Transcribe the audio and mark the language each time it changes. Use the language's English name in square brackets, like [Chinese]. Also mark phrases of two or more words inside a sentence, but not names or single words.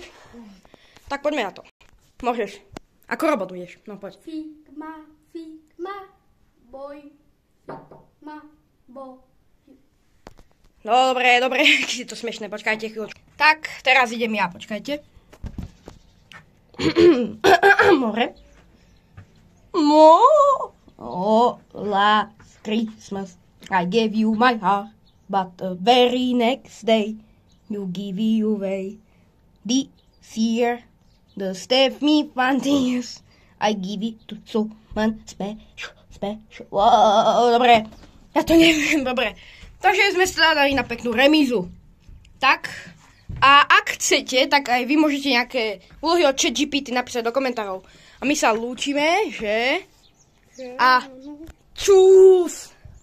[Slovak] Tak poďme na to. Môžeš. Ako robot ideš, no poď. Figma, boj, figma, bo. No dobre, je to smiešné, počkajte chvíľu. Tak, teraz idem ja, počkajte. [English] More. Oh, last Christmas, I gave you my heart, but the very next day, you give it away. This year, the Stephanie Fantius, I give it to someone special. [Slovak] Wow, dobre, ja to neviem, dobre. Takže sme sa dali na peknú remízu. Tak, a ak chcete, tak aj vy môžete nejaké úlohy od ChatGPT napísať do komentárov. A my sa lúčime, že? A čus!